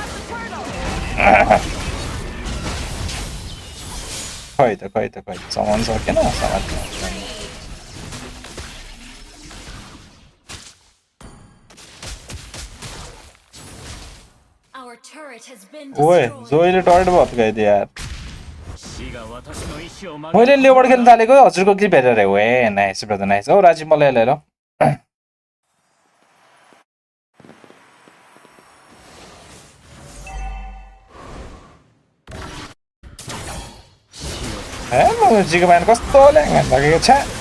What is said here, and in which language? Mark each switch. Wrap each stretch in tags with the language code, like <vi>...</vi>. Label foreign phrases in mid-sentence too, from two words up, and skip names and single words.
<en>Koita. Someone's working on something. Our turret has been Oi, destroyed.</en> <hi>Zoe le turret बहुत गए थे यार.</hi> <ne>मैले लेबर खेल्न थालेको हजुरको क्लिप हेरेर</ne> <en>way nice brother nice.</en> <ne>ओ राजीव मलाई हेर. Momojiको म्यान कस्तो ल्याङ लागेको छ</ne>